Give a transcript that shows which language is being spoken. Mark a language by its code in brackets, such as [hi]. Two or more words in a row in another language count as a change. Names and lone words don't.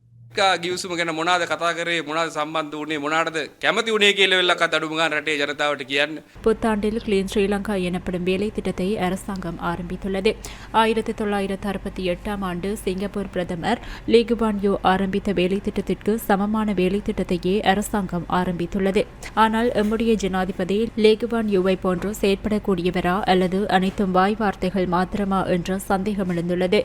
[si] ගිවිසුම ගැන මොනවාද කතා කරේ මොනවාද සම්බන්ධ වුණේ මොනවාටද කැමති වුණේ කියලා වෙලක්වත් අඩුම ගන්න රටේ ජනතාවට කියන්න. [ta] புத்தாண்டில் கிளீன் ஸ்ரீலங்கா எனப்படும் வேலை திட்டத்தை அரசாங்கம் ஆரம்பித்துள்ளது. 1968 ஆண்டு சிங்கப்பூர் பிரதமர் லீ குவான் யூ ஆரம்பித்த வேலை திட்டத்திற்கு சமமான வேலை திட்டத்தையே அரசாங்கம் ஆரம்பித்துள்ளது. ஆனால் எம்முடைய ஜனாதிபதி லீ குவான் யூவை போன்று செயற்படக்கூடியவரா அல்லது அனைத்தும் வாய் வார்த்தைகள் மாத்திரமா என்ற சந்தேகம் எழுந்துள்ளது.